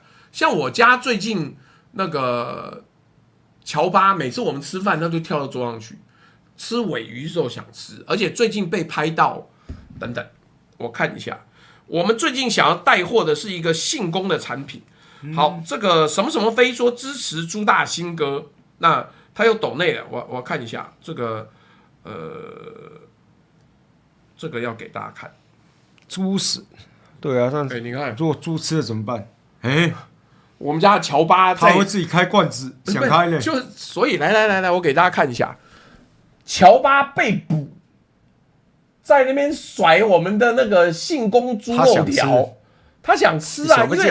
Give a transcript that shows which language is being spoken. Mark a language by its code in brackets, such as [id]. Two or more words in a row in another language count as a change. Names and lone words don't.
[zh] 像我家最近那個喬巴，每次我們吃飯，它就跳到桌上去。吃鮪魚的時候想吃，而且最近被拍到，等等，我看一下，我們最近想要帶貨的是一個信功的產品。好，這個什麼什麼飛說支持朱大新哥，那他有抖內了，我看一下這個，這個要給大家看，豬屎，對啊，你看，如果豬吃了怎麼辦？我們家的喬巴他會自己開罐子，想開呢，就所以來，我給大家看一下。喬巴被捕，在那邊甩我們的那個信功豬肉條，他想吃啊，因為